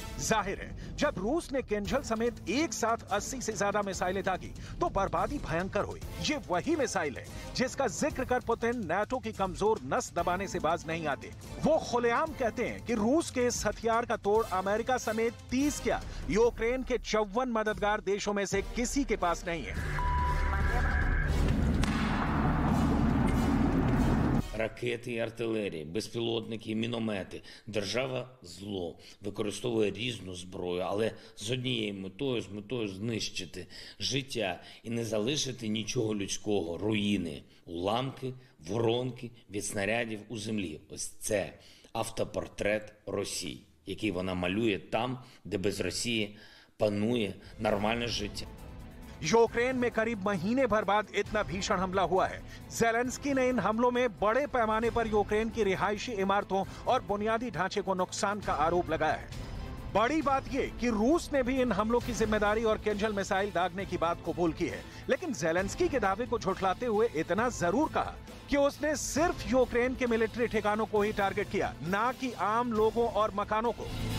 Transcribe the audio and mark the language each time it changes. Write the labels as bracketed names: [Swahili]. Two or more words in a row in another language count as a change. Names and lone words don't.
[Hindi] जाहिर है जब रूस ने किंजल समेत एक साथ 80 से ज्यादा मिसाइलें दागी तो बर्बादी भयंकर हुई। ये वही मिसाइल है जिसका जिक्र कर पुतिन नाटो की कमजोर नस दबाने से बाज नहीं आते। वो खुलेआम कहते हैं कि रूस के इस हथियार का तोड़ अमेरिका समेत 30 क्या यूक्रेन के 54 मददगार देशों में से किसी के पास नहीं है। [Ukrainian] Ракети і артилерії, безпілотники і міномети. Держава зло використовує різну зброю, але з однією метою, з метою знищити життя і не залишити нічого людського, руїни, уламки, воронки від снарядів у землі. Ось це автопортрет Росії, який вона малює там, де без Росії панує нормальне життя. [Hindi] यूक्रेन में करीब महीने भर बाद इतना भीषण हमला हुआ है। ज़ेलेंस्की ने इन हमलों में बड़े पैमाने पर यूक्रेन की रिहायशी इमारतों और बुनियादी ढांचे को नुकसान का आरोप लगाया है। बड़ी बात यह कि रूस ने भी इन हमलों की जिम्मेदारी और किंजल मिसाइल दागने की बात कबूल की है, लेकिन ज़ेलेंस्की के दावे को झुठलाते हुए इतना जरूर कहा कि उसने सिर्फ यूक्रेन के मिलिट्री ठिकानों को ही टारगेट किया, ना कि आम लोगों और मकानों को।